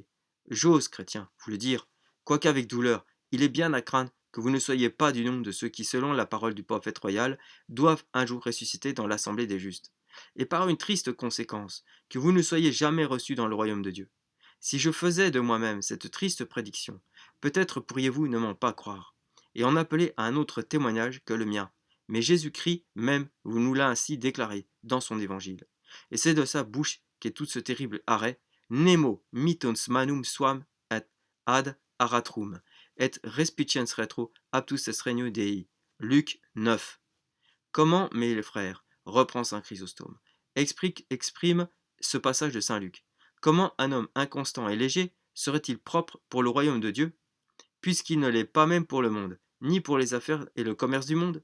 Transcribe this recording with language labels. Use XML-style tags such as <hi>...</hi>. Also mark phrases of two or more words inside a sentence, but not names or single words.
<fr>J'ose, chrétien, vous le dire, quoiqu'avec douleur, il est bien à craindre que vous ne soyez pas du nombre de ceux qui, selon la parole du prophète royal, doivent un jour ressusciter dans l'assemblée des justes, et par une triste conséquence, que vous ne soyez jamais reçus dans le royaume de Dieu. Si je faisais de moi-même cette triste prédiction, peut-être pourriez-vous ne m'en pas croire, et en appeler à un autre témoignage que le mien. Mais Jésus-Christ même vous nous l'a ainsi déclaré dans son évangile. Et c'est de sa bouche qu'est tout ce terrible arrêt,</fr> <la>Nemo mittens manum suam et ad aratrum, et respiciens retro aptus est regno Dei.</la> <fr>Luc 9. Comment, mes frères, reprend saint Chrysostome, exprime ce passage de saint Luc. Comment un homme inconstant et léger serait-il propre pour le royaume de Dieu, puisqu'il ne l'est pas même pour le monde, ni pour les affaires et le commerce du monde?</fr>